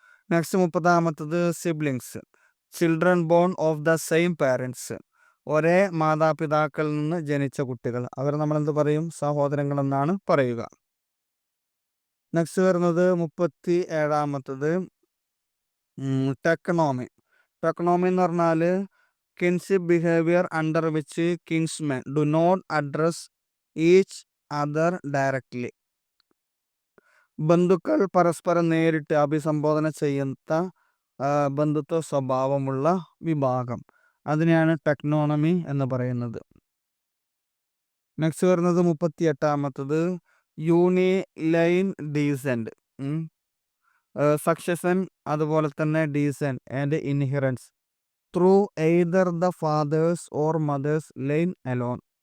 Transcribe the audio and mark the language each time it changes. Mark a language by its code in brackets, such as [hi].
[en] next [ml] 30ാമത്തത് [en] Siblings. Children born of the same parents. [ml] ഒരേ മാതാപിതാക്കളിൽ നിന്ന് ജനിച്ച കുട്ടികൾ, അവർ നമ്മളെന്ത് പറയും? സഹോദരങ്ങൾ എന്നാണ് പറയുക. നെക്സ്റ്റ് വരുന്നത് 37ാമത്തത് ടെക്നോമി. ടെക്നോമി എന്ന് പറഞ്ഞാൽ [en] kinship behavior under which kinsmen do not address each other directly. [ml] ബന്ധുക്കൾ പരസ്പരം നേരിട്ട് അഭിസംബോധന ചെയ്യുന്ന ബന്ധുത്വ സ്വഭാവമുള്ള വിഭാഗം, അതിനെയാണ് ടെക്നോണമി എന്ന് പറയുന്നത്. [en] next [ml] വരുന്നത് 38-ാമത്തത് [en] unilineal descent, succession, [ml] അതുപോലെ തന്നെ [en] Descent and inheritance through either the father's or mother's line alone.